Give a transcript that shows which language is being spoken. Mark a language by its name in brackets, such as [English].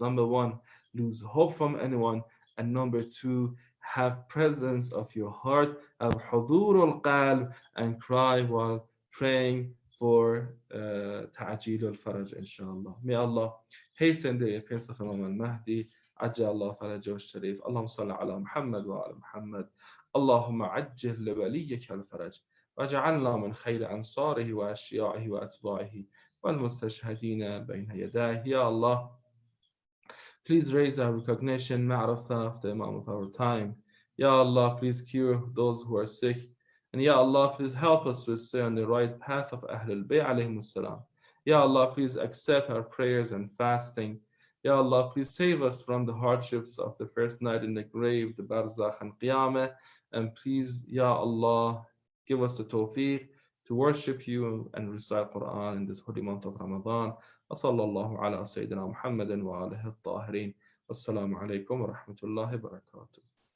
[English] Number one, lose hope from anyone. And number two, have presence of your heart, al-hudur al-qalb, and cry while praying for ta'ajil al-faraj, inshallah. May Allah hasten the appearance of Imam al-Mahdi. [Arabic] عجل الله فرجه الشريف. اللهم صل على محمد وعلى محمد. اللهم عجل لوليك الفرج واجعلنا من خير أنصاره وأشياعه وأتباعه والمستشهدين بين يديه. [English] Ya Allah, please raise our recognition, ma'rifah of the Imam of our time. Ya Allah, please cure those who are sick. And Ya Allah, please help us to stay on the right path of Ahlul Bayt alayhimus salam. Ya Allah, please accept our prayers and fasting. Ya Allah, please save us from the hardships of the first night in the grave, the barzakh and qiyamah. And please, Ya Allah, give us the tawfiq to worship you and recite Quran in this holy month of Ramadan. [Arabic] وصلى الله على سيدنا محمد وآله الطاهرين. والسلام عليكم ورحمة الله وبركاته.